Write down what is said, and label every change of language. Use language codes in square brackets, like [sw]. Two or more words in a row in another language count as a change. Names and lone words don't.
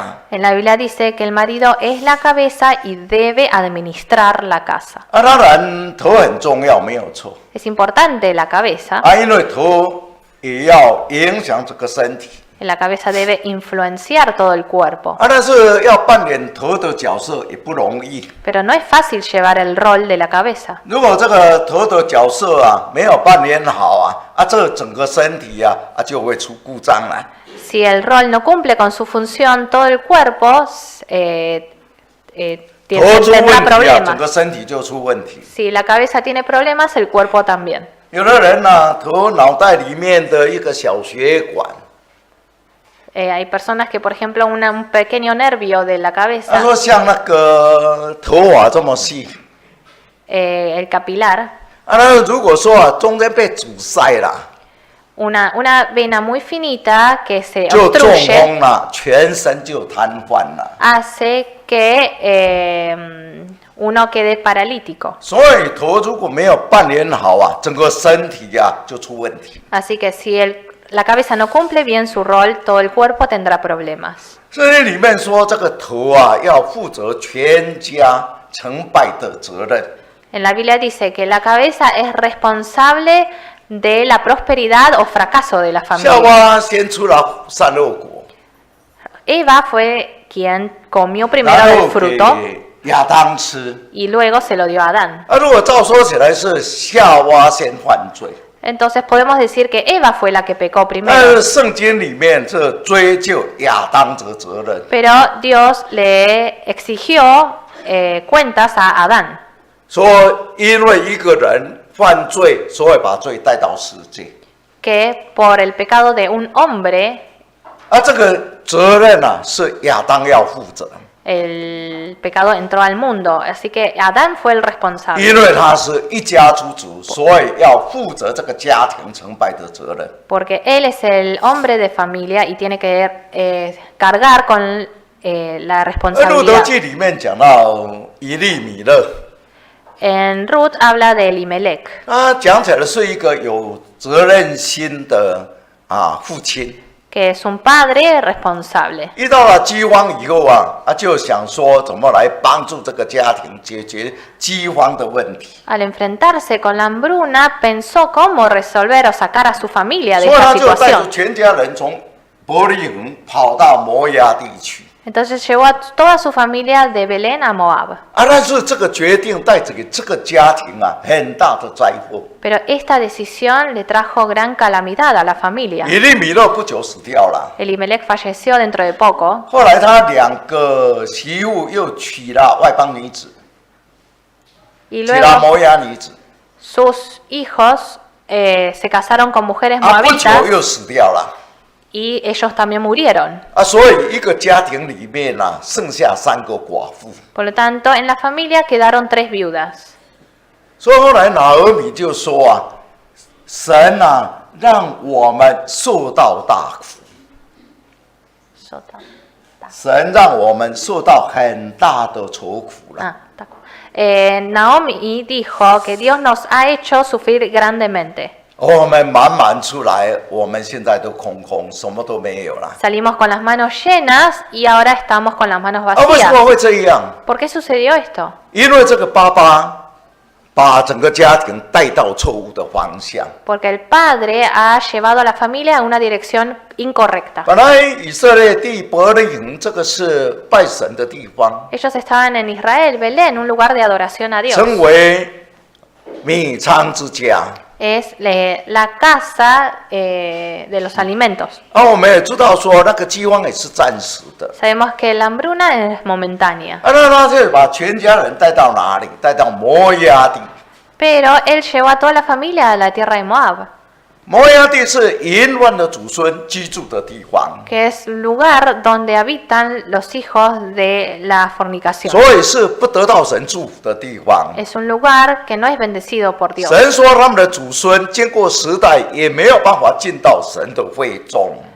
[es] En la Biblia dice que el marido es la cabeza y debe administrar la casa. [zh] 当然头很重要，没有错。 [es] Es importante la cabeza. [zh] 因为头也要影响这个身体。 [es] La cabeza debe influenciar todo el cuerpo. [zh] 但是要扮演头的角色也不容易。 [es] Pero no es fácil llevar el rol de la cabeza. [zh] 如果这个头的角色没有扮演好这整个身体就会出故障了。 [es] Si el rol no cumple con su función, todo el cuerpo [zh] 头出 [es] tendrá [zh] 问题整 [es] problemas. [zh] 个身体就出问题。 [es] Si la cabeza tiene problemas, el cuerpo también. [zh] 有的人头脑袋里面的一个小血管， [es] Hay personas que, por ejemplo, un pequeño nervio de la [zh] 他 [es] cabeza, [zh] 说像那个头发这么细， [es] el capilar, [zh] 那如果说中间被阻塞了， [es] una vena muy finita que se [zh] 就中 [es] obstruye, [zh] 风了，全身就瘫痪了。 [es] hace que uno quede paralítico. [zh] 所以头如果没有扮演好整个身体就出问题。 [es] Así que si la cabeza no cumple bien su rol, todo el cuerpo tendrá problemas. [zh] 圣经里面说，这个头要负责全家成败的责任。 [es] En la Biblia dice que la cabeza es responsable de la prosperidad o fracaso de la [zh] 夏 [es] familia. [zh] 娃先出了善恶果， [es] Eva fue quien comió primero [zh] 然 [es] del [zh] 后 [es] fruto [zh] 给亚当吃。 [es] y luego se lo dio a Adán. [zh] 如果照说起来是夏娃先犯罪， [es] Entonces podemos decir que Eva fue la que pecó [zh] 但 [es] primero. [zh] 是圣经里面这追究亚当的责任。 [es] Pero Dios le exigió cuentas a Adán. [zh] 说因为一个人犯罪，所以把罪带到世界。 [es] Que por el pecado de un hombre [zh] 这个责任是亚当要负责。 [es] El pecado entró al mundo, así que Adán fue el responsable. [zh] 因为他是一家之主，所以要负责这个家庭成败的责任。 [es] Porque él es el hombre de familia y tiene que cargar con la [zh] 路德 [es] responsabilidad. [zh] 记里面讲到以利米勒， [es] En Ruth habla de Elimelech, [zh] 他讲起来是一个有责任心的父亲。 [es] que es un padre responsable. [zh] 遇到了饥荒以后就想说怎么来帮助这个家庭解决饥荒的问题。 [es] Al enfrentarse con la hambruna, pensó cómo resolver o sacar a su familia de [zh] 所以 [es] esta [zh] 他就带着 [es] situación. [zh] 全家人从伯利恒跑到摩押地区。 [es] Entonces llevó a toda su familia de Belén a Moab. [zh] 但是这个决定带给这个家庭很大的灾祸。 [es] Pero esta decisión le trajo gran calamidad a la familia. [zh] 以利米勒不久死掉了， [es] Elimelech falleció dentro de poco [zh] 后来他2个媳妇又娶了外邦女子， [es] y [zh] 娶了 [es] luego [zh] 摩押女子， [es] sus hijos se casaron con mujeres [zh] 不久 [es] moabitas [zh] 又死掉了。 [es] y ellos también murieron. [zh] 所以一个家庭里面剩下3个寡妇。 [es] Por lo tanto, en la familia quedaron 3 viudas. [zh] 所以后来拿俄米就说神让我们受到大苦，神让我们受到很大的愁苦了。 [es] Naomi dijo que Dios nos ha hecho sufrir grandemente. [zh] 我们满出来，我们现在都空空，什么都没有了。 [es] Salimos con las manos llenas y ahora estamos con las manos [zh] 为什 [es] vacías. [zh] 么会这样？ [es] ¿Por qué sucedió esto? [zh] 因为这个爸爸把整个家庭带到错误的方向。 [es] Porque el padre ha llevado a la familia a una dirección incorrecta. [zh] 本来以色列地伯利恒这个是拜神的地方， [es] Ellos estaban en Israel, Belén, un lugar de adoración a Dios. [zh] 成为米仓之家。 [es] Es la casa de los alimentos. [zh] 我们也知道说那个饥荒也是暂时的。 [es] Sabemos que la hambruna es momentánea. [zh] 那他就把全家人带到哪里？带到摩押地。 [es] Pero él llevó a toda la familia a la tierra de Moab, [zh] 摩押地是淫乱的祖孙居住的地方， [es] que es el lugar donde habitan los hijos de la fornicación. [zh] 所以是不得到神祝福的地方。 [es] Es un lugar que no es bendecido por Dios. [zh] 神说他们的祖孙经过时代也没有办法进到神的会中。